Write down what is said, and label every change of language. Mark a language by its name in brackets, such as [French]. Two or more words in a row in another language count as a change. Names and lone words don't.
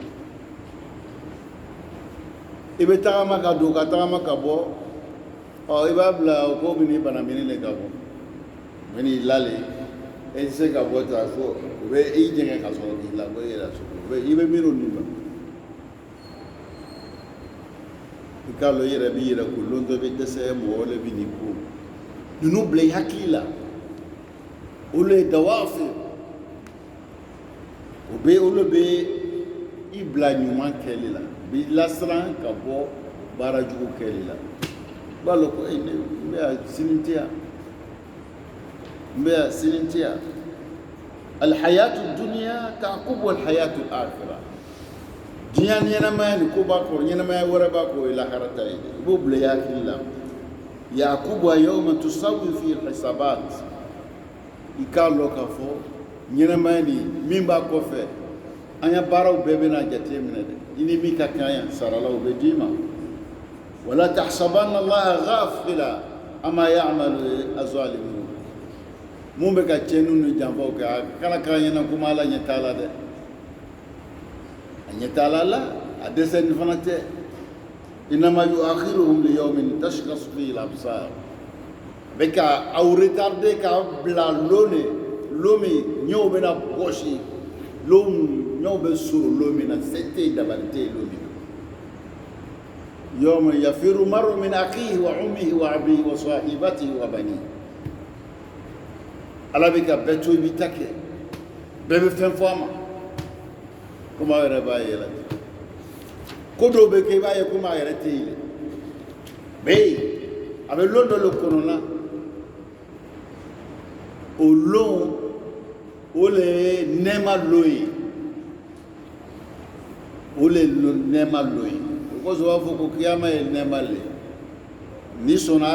[Bambara] i bɛ tagama ka don ka tagama ka bɔ i b'a bila o ko bɛ n'i bana mini le ka bɔ o bɛ n'i lale e tɛ se ka bɔ tan fo o bɛ i jɛngɛ ka sɔrɔ k'i labɔ i yɛrɛ so i bɛ miiri o nin ma i k'a dɔn i yɛrɛ b'i yɛrɛ ko lon dɔ bɛ dɛsɛ mɔgɔ le bɛ n'i ko ninnu bila i hakili la olu ye dawaafɛ olu bɛ i bila ɲuman kɛli la b'i lasiran ka bɔ baara jugu kɛli la i b'a dɔn ko n bɛ yan sini tɛ yan n bɛ yan sini tɛ yan [Arabic] الحياة الدنيا تعقب الحياة الآخرة [Bambara] diɲɛ ɲɛnamaya ni ko b'a kɔrɔ ɲɛnamaya wɛrɛ b'a kɔrɔ i lahara ta ye i b'o bila i hakili la [Arabic] يعقب يوم تسوى في حسابات [Bambara] i k'a dɔn k'a fɔ ɲɛnamaya ni min b'a kɔfɛ an ya baaraw bɛɛ bɛna jate minɛ dɛ i ni min ka kan yan saralaw bɛ d'i ma [Arabic] ولا تحسبن الله غافلا عما يعمل الظالمون [Bambara] mun bɛ ka tiɲɛniw ni janfaw kɛ a kana k'an ɲɛna komi ala ɲɛ t'a la dɛ a ɲɛ t'a la la a dɛsɛ nin fana tɛ [Arabic] إنما يؤخرهم ليوم تشخص فيه الأبصار [Bambara] bɛ ka aw retarder k'aw bila lon min ɲɛw bɛna bɔsi ɲɛw bɛ suru lon min na se tɛ yen dabali tɛ yen lon min na [Arabic] يوم يفر المرء من أخيه وأمه وأبيه وصاحبته وبنيه [Bambara] ala bɛ ka bɛɛ to i b'i ta kɛ bɛɛ bɛ fɛn fɔ a ma komi aw yɛrɛ b'a ye la ko dɔw bɛ kɛ i b'a ye komi a yɛrɛ tɛ yen dɛ bɛ yen a bɛ lon dɔ le kɔnɔna o lon o le ye nɛɛma lon ye o le ye nɛɛma lon ye o kosɔn u b'a fɔ ko kiyama ye nɛɛma le ni sɔnna